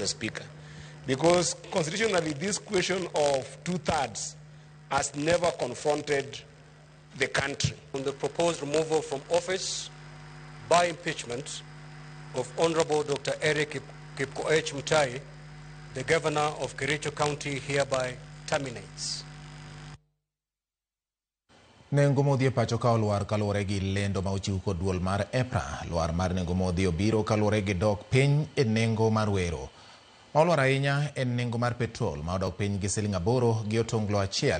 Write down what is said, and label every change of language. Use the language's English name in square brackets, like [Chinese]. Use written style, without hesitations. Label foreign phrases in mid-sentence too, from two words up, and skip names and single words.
[English] Speaker, because constitutionally this question of 2/3 has never confronted the country. On the proposed removal from office by impeachment of Honorable Dr. Eric Kipkoech Mutai, the governor of Kericho County hereby terminates. [Luo (Kenya and Tanzania)] Nengo modhi pacho ka olwar kaluwore gi lendo ma ochiw kod duol mar EPRA. Lwar mar nengo modhi obiro kaluwore gi dok piny e nengo mar wero. Ma olwar ahinya en nengo mar petrol ma odok piny gi siling 8 gi otonglo 1.